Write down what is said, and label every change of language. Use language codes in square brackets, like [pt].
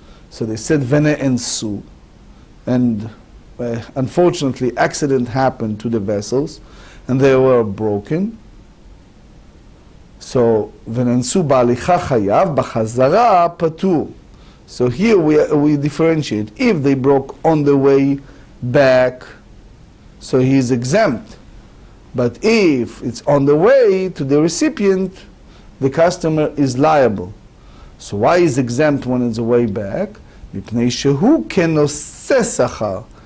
[en] So they said, Vene ensu. And unfortunately, accident happened to the vessels, and they were broken. [he] So, וננסו בהליכה חייב, בחזרה פטור. [en] So here we differentiate. If they broke on the way back, so he is exempt. But if it's on the way to the recipient, the customer is liable. So why is exempt when it's the way back? [he] מפני שהוא כנושא שכר.